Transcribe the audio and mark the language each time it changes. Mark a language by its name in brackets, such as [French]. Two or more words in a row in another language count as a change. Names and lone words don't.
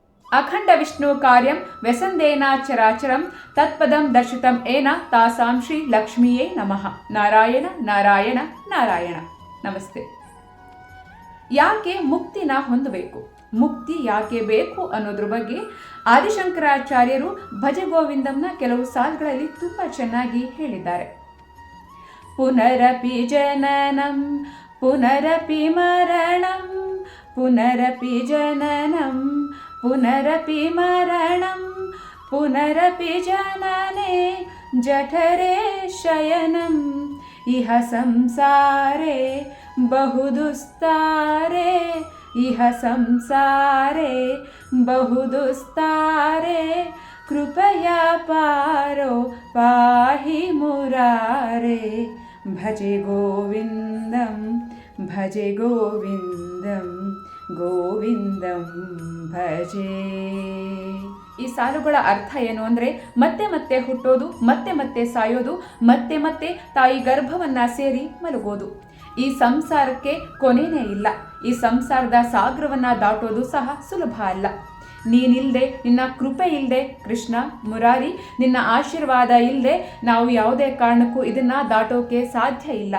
[Sanskrit] ಅಖಂಡ ವಿಷ್ಣು ಕಾರ್ಯಂ ವ್ಯಸಂದೇನ ಚರಾಚರಂ ತತ್ಪದಂ ದರ್ಶಿತಂ ಏನ ತಾಸಾಂ ಶ್ರೀ ಲಕ್ಷ್ಮಿಯೇ ನಮಃ. ನಾರಾಯಣ ನಾರಾಯಣ ನಾರಾಯಣ. ನಮಸ್ತೆ. [Kannada] ಯಾಕೆ ಮುಕ್ತಿನ ಹೊಂದಬೇಕು, ಮುಕ್ತಿ ಯಾಕೆ ಬೇಕು ಅನ್ನೋದ್ರ ಬಗ್ಗೆ ಆದಿಶಂಕರಾಚಾರ್ಯರು ಭಜ ಗೋವಿಂದಂನ ಕೆಲವು ಸಾಲುಗಳಲ್ಲಿ ತುಂಬ ಚೆನ್ನಾಗಿ ಹೇಳಿದ್ದಾರೆ. [Sanskrit] ಪುನರಪಿ ಜನನಂ ಪುನರಪಿ ಮರಣಂ ಪುನರಪಿ ಜನನಂ ಪುನರಪಿ ಮರಣಂ ಪುನರಪಿ ಜನನೇ ಜಠರೇ ಶಯನಂ ಇಹ ಸಂಸಾರೇ ಬಹುದುಸ್ತಾರೆ ಇಹ ಸಂಸಾರೇ ಬಹುದುಸ್ತಾರೆ ಕೃಪಯಾ ಪಾರೋ ಪಾಹಿ ಮುರಾರೇ ಭಜೆ ಗೋವಿಂದಂ ಭಜೆ ಗೋವಿಂದಂ ಗೋವಿಂದಂ ಭಜೆ. [Kannada] ಈ ಸಾಲುಗಳ ಅರ್ಥ ಏನು ಅಂದರೆ, ಮತ್ತೆ ಮತ್ತೆ ಹುಟ್ಟೋದು, ಮತ್ತೆ ಮತ್ತೆ ಸಾಯೋದು, ಮತ್ತೆ ಮತ್ತೆ ತಾಯಿ ಗರ್ಭವನ್ನ ಸೇರಿ ಮಲಗೋದು. ಈ ಸಂಸಾರಕ್ಕೆ ಕೊನೆಯೇ ಇಲ್ಲ. ಈ ಸಂಸಾರದ ಸಾಗರವನ್ನ ದಾಟೋದು ಸಹ ಸುಲಭ ಅಲ್ಲ. ನೀನಿಲ್ಲದೆ, ನಿನ್ನ ಕೃಪೆ ಇಲ್ಲದೆ ಕೃಷ್ಣ ಮುರಾರಿ, ನಿನ್ನ ಆಶೀರ್ವಾದ ಇಲ್ಲದೆ ನಾವು ಯಾವುದೇ ಕಾರಣಕ್ಕೂ ಇದನ್ನ ದಾಟೋಕೆ ಸಾಧ್ಯ ಇಲ್ಲ.